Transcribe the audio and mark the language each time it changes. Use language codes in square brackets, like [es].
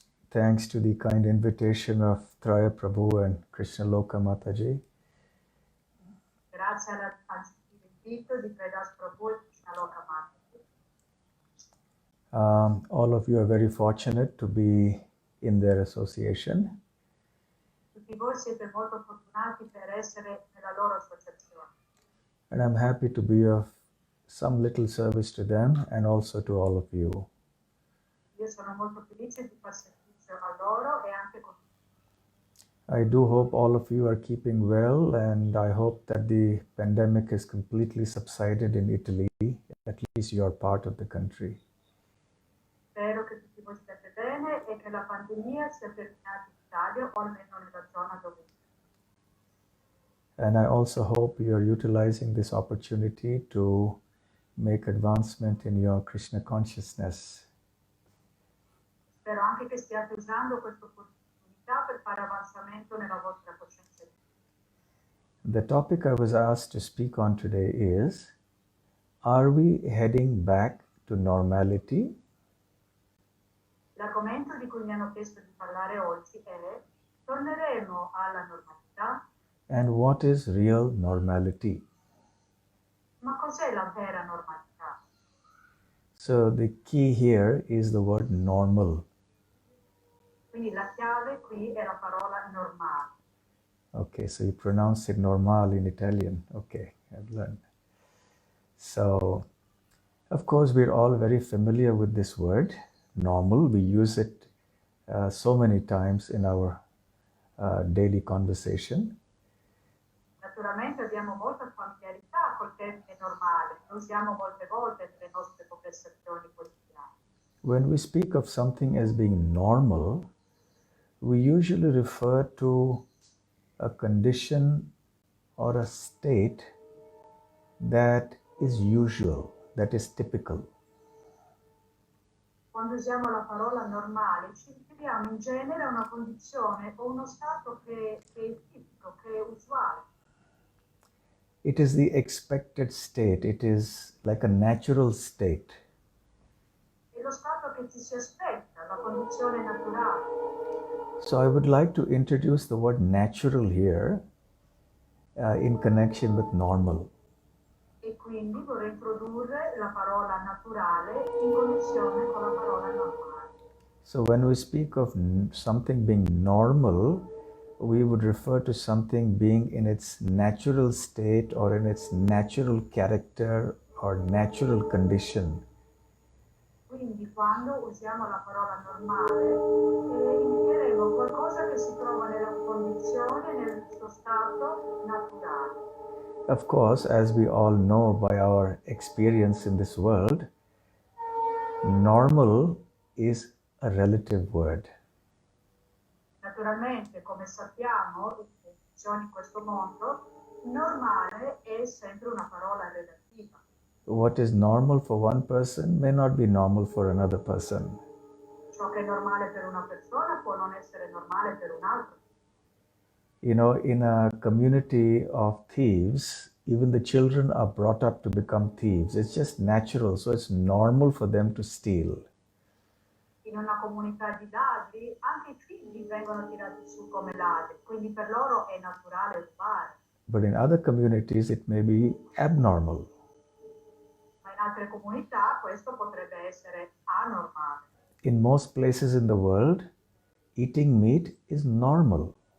[en] Thanks to the kind invitation of Traya Prabhu and Krishna Loka Mataji. [it] Grazie al invito di Predas Prabhu e Krishna Loka Mataji. [en] All of you are very fortunate to be in their association. [it] Tutti voi siete molto fortunati per essere nella loro associazione. [en] And I'm happy to be of some little service to them and also to all of you. [it] Io sono molto felice di far servizio a loro e anche con [en] I do hope all of you are keeping well, and I hope that the pandemic is completely subsided in Italy, at least you are part of the country. [it] Spero che tutti voi stiate bene e che la pandemia sia terminata in Italia o almeno nella zona dove [en] And I also hope you are utilizing this opportunity to make advancement in your Krishna consciousness. [it] Spero anche che stiate usando questa opportunità per fare avanzamento nella vostra coscienza. [en] The topic I was asked to speak on today is, are we heading back to normality? [it] L'argomento di cui mi hanno chiesto di parlare oggi è: torneremo alla normalità? [en] And what is real normality? [it] Ma cos'è la vera normalità? [en] So the key here is the word normal. [it] Quindi la chiave qui è la parola normale. [en] Okay, so you pronounce it normal in Italian. Okay, I've learned. So, of course, we're all very familiar with this word, normal. We use it so many times in our daily conversation. [it] Naturalmente abbiamo molta familiarità col termine normale, lo usiamo molte volte nelle nostre conversazioni quotidiane. [en] When we speak of something as being normal, we usually refer to a condition or a state that is usual, that is typical. [it] Quando usiamo la parola normale ci riferiamo in genere a una condizione o uno stato che è tipico, che è usuale. [en] It is the expected state. It is like a natural state. [it] È lo stato che ci si aspetta, la condizione naturale. [en] So I would like to introduce the word natural here in connection with normal. [it] E quindi vorrei introdurre la parola naturale in connessione con la parola normale. [en] So when we speak of something being normal, we would refer to something being in its natural state or in its natural character or natural condition. [it] Quindi quando usiamo la parola normale indicheremo dicevo, qualcosa che si trova nella condizione, nel suo stato naturale. [en] Of course, as we all know by our experience in this world, normal is a relative word. [it] Naturalmente, come sappiamo, le condizioni in questo mondo, normale è sempre una parola relativa. [en] What is normal for one person may not be normal for another person. [it] Ciò che è normale per una persona può non essere normale per un altro. [en] You know, in a community of thieves, even the children are brought up to become thieves. It's just natural, so it's normal for them to steal. [it] In una comunità di ladri, anche i figli vengono tirati su come ladri, quindi per loro è naturale rubare. [en] But in other communities, it may be abnormal. [it] Ma in altre comunità questo potrebbe essere anormale. [en] In most places in the world, eating meat is normal.